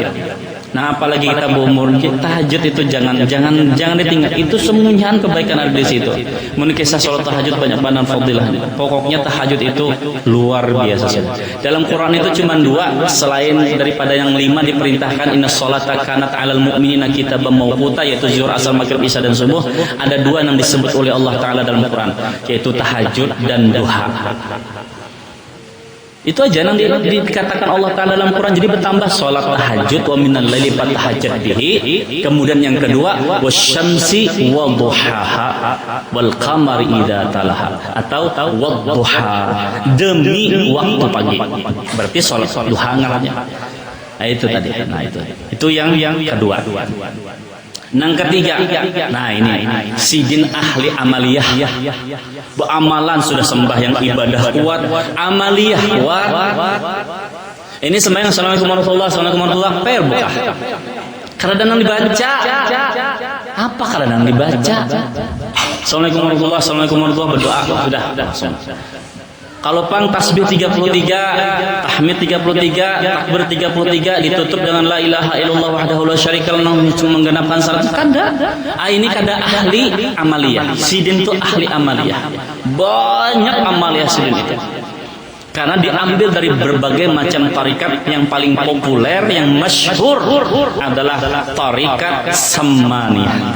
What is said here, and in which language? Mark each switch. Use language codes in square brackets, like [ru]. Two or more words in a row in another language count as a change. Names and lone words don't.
[bjn] Nah, apalagi kita berumur, tahajud itu jangan ditinggal. Itu semuanya kebaikan ada di situ. Mun kisah salat tahajud banyak banget fadilahnya. Pokoknya tahajud itu luar biasa. Dalam Quran itu cuma 2, selain daripada yang 5 diperintahkan [ar] إن الصلاة كانت على المؤمنين كتابا موقوتا, [bjn] yaitu zuhur, asar, maghrib, isya dan subuh. Ada 2 yang disebut oleh Allah Ta'ala dalam Quran, yaitu tahajud dan duha. Itu aja yang dikatakan Allah Ta'ala dalam Quran. Jadi bertambah sholat tahajud [ar] ومن الليل فتهجد به. [bjn] Kemudian yang kedua [ar] والشمس وضحاها والقمر إذا تلاها, [bjn] atau wadduha, demi waktu pagi. Berarti sholat duha ngarannya. Nah, itu tadi. Nah, itu yang kedua. Yang ketiga, nah ini sidin ahli amaliyah. Amalan sudah sembahyang ibadah kuat, amaliyah kuat. Ini sembahyang [ar] السلام عليكم ورحمة الله وبركاته, [bjn] per buka. Kadang dibaca. Apa kadang dibaca? [ar] السلام عليكم ورحمة الله وبركاته, [bjn] berdoa sudah langsung. Kalau pang tasbih 33, tahmid 33, takbir 33, ditutup dengan [ar] لا إله إلا الله وحده لا شريك له, [bjn] menggenapkan syarat. Kada. Ini kada ahli amaliyah. Sidin itu ahli amaliyah. Banyak amaliyah sidin itu. Karena diambil dari berbagai macam tarikat. Yang paling populer, yang masyhur adalah tarikat Samaniyah.